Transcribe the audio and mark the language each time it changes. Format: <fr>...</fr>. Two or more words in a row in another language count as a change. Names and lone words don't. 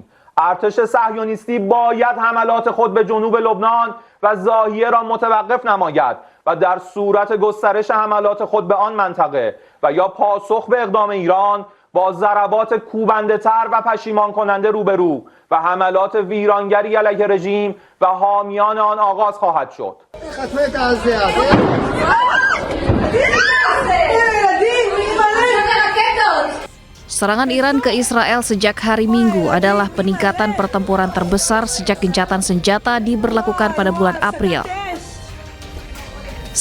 <fa>ارتش صهیونیستی باید حملات خود به جنوب لبنان و ضاحیه را متوقف نماید و در صورت گسترش حملات خود به آن منطقه و یا پاسخ به اقدام ایران با ضربات کوبنده‌تر و پشیمان کننده روبرو و حملات ویرانگری علیه رژیم و حامیان آن آغاز خواهد شد.</fa> <id>Serangan Iran ke Israel sejak hari Minggu adalah peningkatan pertempuran terbesar sejak gencatan senjata diberlakukan pada bulan April.</id>